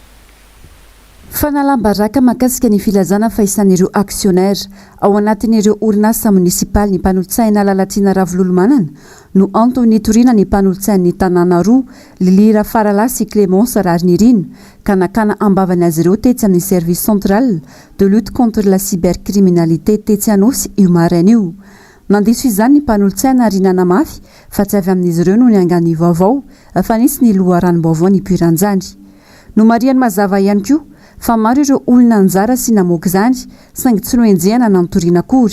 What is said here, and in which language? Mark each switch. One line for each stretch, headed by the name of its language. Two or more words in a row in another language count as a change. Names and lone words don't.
Malagasy: Fanalambaraka makasika ny filazana fa isan'ireo aksionaira ao anatin'ireo orinasa munisipaly ny mpanolotsaina Lalatiana Ravololomanana no antony nitoriana ny mpanolotsain'ny tanàna roa Lily Rafarala sy Clémence Rarinirina ka nakana ambavany azy ireo tetsy amin'ny
French: service central de lutte contre la cybercriminalité
Malagasy: tetsy anosy io maraina io. Nandiso izany ny mpanolotsaina rinana mafy fa tsy avy amin'izy ireo no ny angany vaovao fa nisy ny loharanom-baovao ny Piranjany. No mariany mazava ihany koa fa maro ireo olona anjara sy namoaka izany saingy tsy noenjehana nantoriana akory.